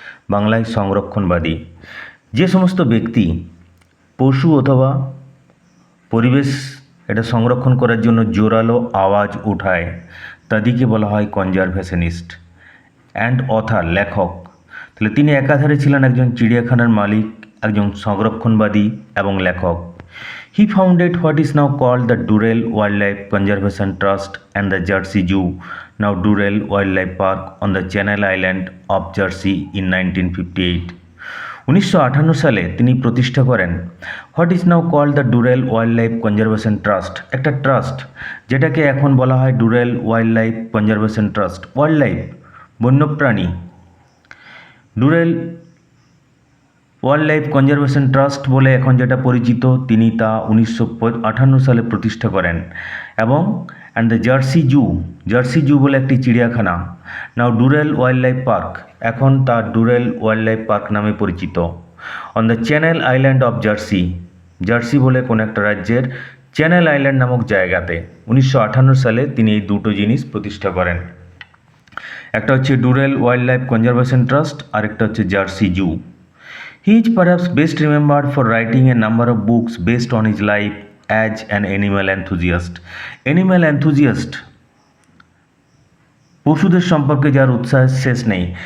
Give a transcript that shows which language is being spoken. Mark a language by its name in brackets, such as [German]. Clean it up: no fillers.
[Bangla] বাংলায় সংরক্ষণবাদী। যে সমস্ত ব্যক্তি পশু অথবা পরিবেশ এটা সংরক্ষণ করার জন্য জোরালো আওয়াজ ওঠায়, তাদেরকে বলা হয় কনজারভেশনিস্ট। [English] and author, [Bangla] লেখক। তাহলে তিনি একাধারে ছিলেন একজন চিড়িয়াখানার মালিক, একজন সংরক্ষণবাদী এবং লেখক। [English] He founded what is now called the Durrell Wildlife Conservation Trust and the Jersey Zoo, now Durrell Wildlife Park on the Channel Island of Jersey in 1958. [Bangla] 1958 সালে তিনি প্রতিষ্ঠা করেন [English] what is now called the Durrell wild life conservation trust, [Bangla] একটা trust যেটাকে এখন বলা হয় ডুরেল wild life conservation trust. Wild life, বন্যপ্রাণী। ডুরেল ওয়াইল্ড লাইফ কনজারভেশন ট্রাস্ট বলে এখন যেটা পরিচিত, তিনি তা 1958 সালে প্রতিষ্ঠা করেন। এবং অ্যান্ড দ্য জার্সি জু বলে একটি চিড়িয়াখানা, নাও ডুরেল ওয়াইল্ড লাইফ পার্ক, এখন তার ডুরেল ওয়াইল্ড লাইফ পার্ক নামে পরিচিত। [English] on the Channel Island of Jersey [Bangla] বলে কোনো একটা রাজ্যের চ্যানেল আইল্যান্ড নামক জায়গাতে 1958 সালে তিনি এই দুটো জিনিস প্রতিষ্ঠা করেন। একটা হচ্ছে ডুরেল ওয়াইল্ড লাইফ কনজারভেশন ট্রাস্ট, আর একটা হচ্ছে jersey zoo. [English] He is perhaps best remembered for writing a number of books based on his life as an animal enthusiast. [Bangla] Animal enthusiast, পশুদের সম্পর্কে যার উৎসাহের শেষ নেই।